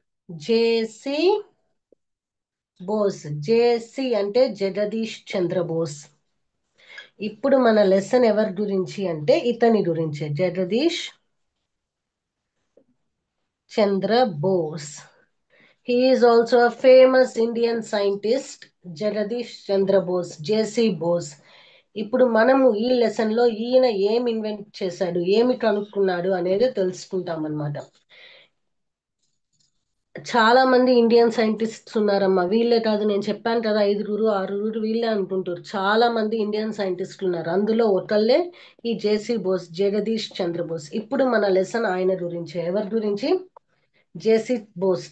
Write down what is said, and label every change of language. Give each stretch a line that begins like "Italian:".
Telugu: జేసి బోస్. జేసి అంటే జగదీష్ చంద్ర బోస్. ఇప్పుడు మన లెసన్ ఎవరి గురించి అంటే ఇతని గురించే, Jagadish Chandra Bose.
English: He is also a famous Indian scientist, Jagadish Chandra Bose, JC Bose.
Telugu: ఇప్పుడు మనము ఈ లెసన్ లో ఈయన ఏమి ఇన్వెంట్ చేశాడు, ఏమి కనుక్కున్నాడు అనేది తెలుసుకుంటాం అన్నమాట. చాలా మంది ఇండియన్ సైంటిస్ట్స్ ఉన్నారమ్మా. వీళ్ళే కాదు, నేను చెప్పాను కదా, 5, 6 వీళ్ళే అనుకుంటారు. చాలా మంది ఇండియన్ సైంటిస్టులు ఉన్నారు. అందులో ఒకళ్ళే ఈ జేసి బోస్, జగదీష్ చంద్ర బోస్. ఇప్పుడు మన లెసన్ ఆయన గురించి. ఎవరి గురించి? జేసీ బోస్.